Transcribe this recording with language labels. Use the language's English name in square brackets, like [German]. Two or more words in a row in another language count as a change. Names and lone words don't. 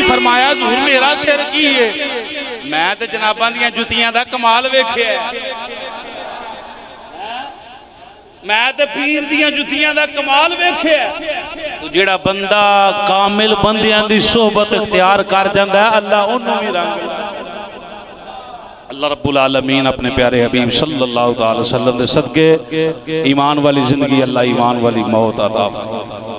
[Punjabi] فرمایا حضور میرا سر کی اے؟ میں تے جناباں دیاں جتیاں دا کمال ویکھیا، میں تے پیر دیاں جتیاں دا کمال ویکھیا. تو جیہڑا بندہ کامل بندیاں دی صحبت اختیار کر جاندا اے اللہ اوہنوں وی رنگ. اللہ رب العالمین اپنے پیارے حبیب [Arabic] صلى الله عليه وسلم [Punjabi] دے صدقے ایمان والی زندگی، اللہ ایمان والی موت عطا فرمائے.